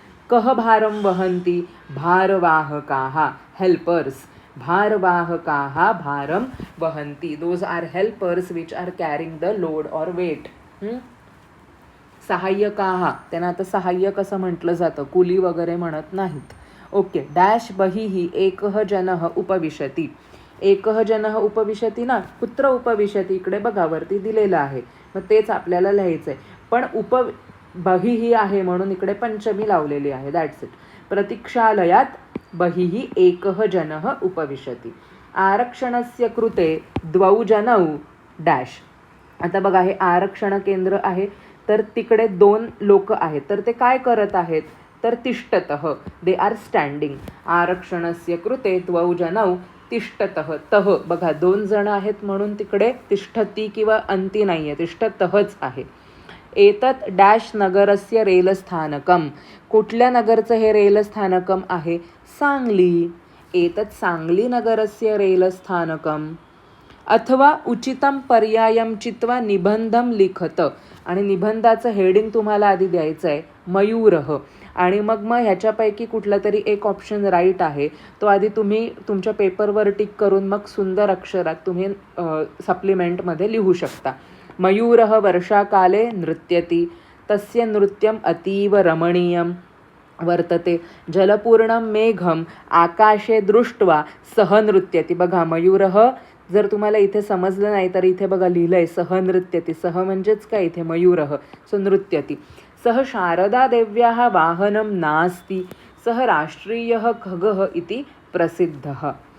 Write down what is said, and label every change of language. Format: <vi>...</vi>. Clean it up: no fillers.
<sa>कः भारं वहन्ति? भारवाहकाः, हेल्पर्स. भारवाहकाः भारं वहन्ति.</sa> <en>Those are helpers which are carrying the load or weight.</en> <mr>सहाय्यकाः, त्यांना आता सहाय्यक असं म्हटलं जातं, कुली वगैरे म्हणत नाहीत. ओके.</mr> <sa>डॅश बहिः एकः जनः उपविशति. एकः जनः उपविशति</sa> <mr>ना, कुत्र उपविशति इकडे बघा वरती दिलेलं आहे, मग तेच आपल्याला लिहायचं आहे. पण बहिः आहे म्हणून इकडे पंचमी लावलेली आहे. That's it.</mr> <sa>प्रतीक्षालयात बहिः एकः जनः उपविशति. आरक्षणस्य कृते द्वौ जनौ डॅश.</sa> <mr>आता बघा हे आरक्षण केंद्र आहे, तर तिकडे 2 लोक आहेत, तर ते काय करत आहेत?</mr> <sa>तर तिष्ठतः,</sa> <en>They are standing.</en> <sa>आरक्षणस्य कृते द्वौ जनौ तिष्ठतः.</sa> <mr>तह बघा 2 जण आहेत म्हणून तिकडे तिष्ठती किंवा अंती नाही आहे, तिष्ठतःच आहे.</mr> <sa>एतत् डॅश नगरस्य रेलस्थानकम.</sa> <mr>कुठल्या नगरचं हे रेलस्थानकम आहे? सांगली.</mr> <sa>एतत् सांगली नगरस्य रेलस्थानकम. अथवा उचितम पर्यायम चित्वा निबंधम लिखत.</sa> <mr>आणि निबंधाचं हेडिंग तुम्हाला आधी द्यायचं आहे मयूरः. आणि मग ह्याच्यापैकी कुठला तरी एक ऑप्शन राईट आहे, तो आधी तुम्ही तुमच्या पेपरवर टिक करून मग सुंदर अक्षरात तुम्ही सप्लिमेंटमध्ये लिहू शकता.</mr> <sa>मयूरः वर्षाकाले नृत्यति. तस्य नृत्यम अतीव रमणीयम वर्तते. जलपूर्णं मेघम आकाशे दृष्ट्वा सह नृत्यति.</sa> <mr>बघा मयूरः जर तुम्हाला इथे समजलं नाही तर इथे बघा लिहिलंय</mr> <sa>सह नृत्यति.</sa> <mr>सह म्हणजेच काय इथे मयूरः, सो नृत्यति.</mr> <sa>सह शारदा देव्याः वाहनं नास्ति. सह राष्ट्रीयः खगः इति प्रसिद्धः.</sa>